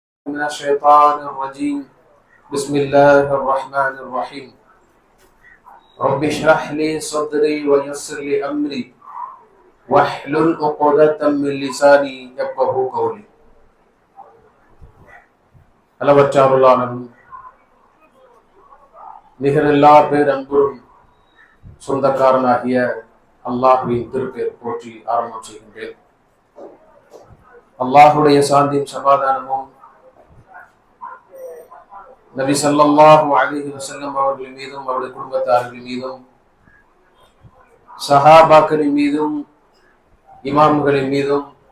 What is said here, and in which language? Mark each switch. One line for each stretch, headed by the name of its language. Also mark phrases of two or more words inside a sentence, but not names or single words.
Arabic: من الشيطان الرجيم بسم الله الرحمن الرحيم رب اشرح لي صدري ويسر لي أمري واحلل عقدة من لساني يفقهوا قولي.
Tamil: அளவற்ற அருளாளனும் நிகரில்லா பேரன்பும் சொந்தக்காரனாகிய அல்லாஹ்வின் திருப்பெயர் போற்றி ஆரம்பம் செய்கின்றேன். அல்லாஹுடைய சாந்தியும் சமாதானமும் நபி
Arabic: صلى الله عليه وسلم
Tamil: அவர்கள் மீதும் அவருடைய குடும்பத்தார்கள் மீதும் சஹாபாக்களின் மீதும் இமாம்களின் மீதும்